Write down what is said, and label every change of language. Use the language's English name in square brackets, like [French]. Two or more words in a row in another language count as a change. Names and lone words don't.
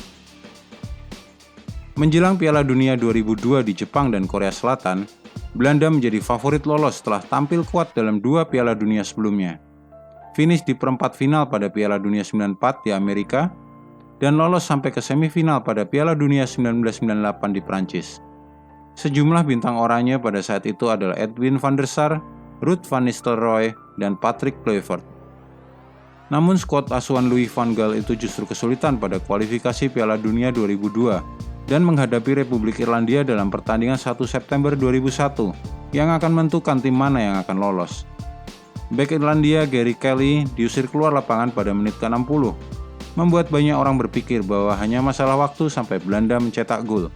[Indonesian] Menjelang Piala Dunia 2002 di Jepang dan Korea Selatan, Belanda menjadi favorit lolos setelah tampil kuat dalam 2 Piala Dunia sebelumnya. Finish di perempat final pada Piala Dunia 94 di Amerika, dan lolos sampai ke semifinal pada Piala Dunia 1998 di Prancis. Sejumlah bintang oranye pada saat itu adalah Edwin van der Sar, Ruud van Nistelrooy, dan Patrick Kluivert. Namun skuad asuhan Louis van Gaal itu justru kesulitan pada kualifikasi Piala Dunia 2002 dan menghadapi Republik Irlandia dalam pertandingan 1 September 2001 yang akan menentukan tim mana yang akan lolos. Bek Irlandia Gary Kelly diusir keluar lapangan pada menit ke-60, membuat banyak orang berpikir bahwa hanya masalah waktu sampai Belanda mencetak gol.